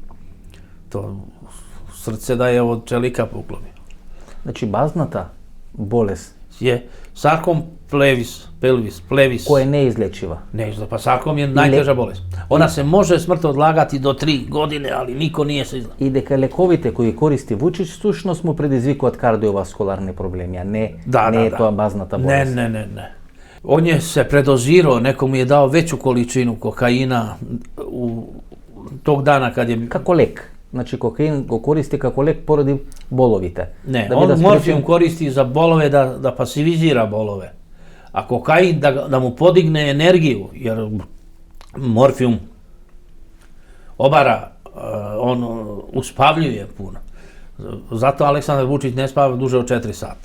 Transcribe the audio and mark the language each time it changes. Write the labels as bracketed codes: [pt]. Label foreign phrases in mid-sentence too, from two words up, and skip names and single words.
[sr] To srce da je od čelika puklo. Znači bazната bolest je sarkom plevis. Koja je neizlečiva. Pa sarkom je najteža bolest. Ona se može smrt odlagati do 3 godine, ali niko nije se izlagao. [mk] I дека лековите кои користи Вучич всушност му предизвикуваат кардиоваскуларни проблеми, а не е тоа базната болест. [sr] Ne. On je se predozirao, neko mu je dao veću količinu kokaina tog dana kad je... [mk] Како лек. Значи кокаин го користи како лек поради боловите. [sr] Ne, on morfijum koristi za bolove da pasivizira bolove. A kokain da mu podigne energiju, jer morfijum obara, on uspavljuje puno. Zato Aleksandar Vučić ne spava duže od 4 sata.